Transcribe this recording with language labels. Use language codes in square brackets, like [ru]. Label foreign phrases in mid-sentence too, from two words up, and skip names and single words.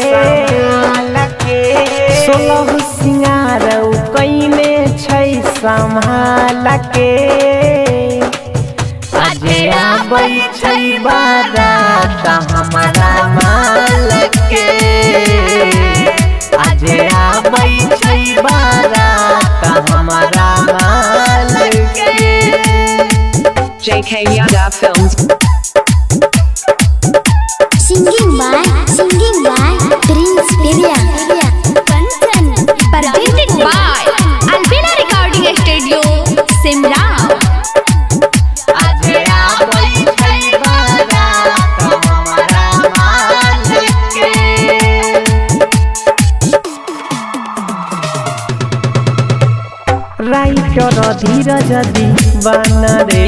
[mai] सोलह सिंगार कईने छै संभाल के आज आबै छै बारात हमारा माल के आज आबै छै बारात हमारा माल के [en] JK Yadav Films. Singing by Prince Area. Presented by Albina Recording Studio, Simla. [mai] आज आबै छै बारात हमारा माल के राइटर धीरज दीवाना रे